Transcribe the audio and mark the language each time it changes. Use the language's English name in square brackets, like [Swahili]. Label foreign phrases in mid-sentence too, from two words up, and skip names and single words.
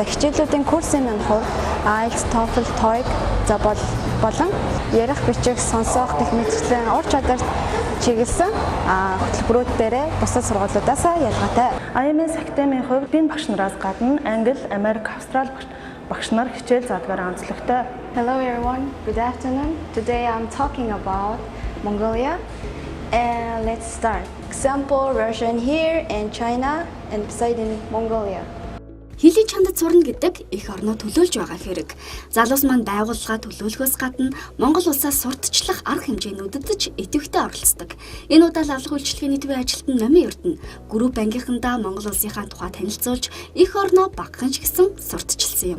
[Mongolian] Хичээлүүдийн курсын маань хувь IELTS, TOEFL, TOEIC болон ярих, бичих, сонсох гэх мэтчлэн ур чадварт чиглэсэн хөтөлбөрүүд дээрээ бусад сургуулиудаас ялгаатай. IMS Academy-ийн хувьд энэ багш нараас гадна Англи, Америк, Австрали багш нар хичээл заадгаар онцлогтой. [English] Hello everyone, good afternoon. Today I'm talking about Mongolia, and let's start. Example, Russia here and China and beside in Mongolia. [Mongolian] Хилийн чандад сурна гэдэг их орноо төлөөлж байгаа хэрэг. Залуус маань байгууллага төлөөлөхөөс гадна Монгол улсаас сурталчлах арга хэмжээнүүдэд ч идэвхтэй оролцдог. Энэ удаа лавлах үйлчилгээний төвийн ажилтан Номын Эрдэнэ групп ангийнхандаа Монгол улсынхаа тухай танилцуулж их орноо багахан ч гэсэн сурталчилсан юм.